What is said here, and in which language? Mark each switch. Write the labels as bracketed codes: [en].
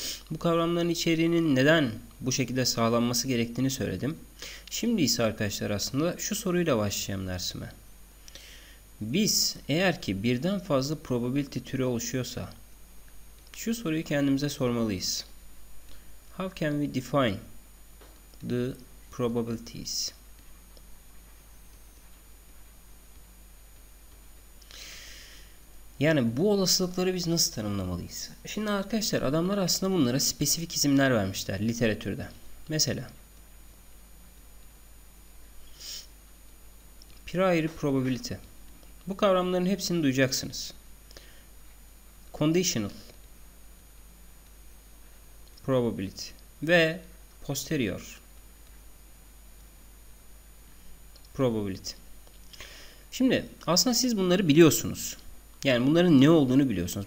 [tr] Bu kavramların içeriğinin neden bu şekilde sağlanması gerektiğini söyledim. Şimdi ise arkadaşlar aslında şu soruyla başlayalım dersime. Biz eğer ki birden fazla probability türü oluşuyorsa şu soruyu kendimize sormalıyız. [en] How can we define the probabilities? [tr] Yani bu olasılıkları biz nasıl tanımlamalıyız? Şimdi arkadaşlar adamlar aslında bunlara spesifik isimler vermişler literatürde. Mesela [en] priori probability. [tr] Bu kavramların hepsini duyacaksınız. [en] Conditional probability [tr] ve [en] posterior probability. [tr] Şimdi aslında siz bunları biliyorsunuz. Yani bunların ne olduğunu biliyorsunuz.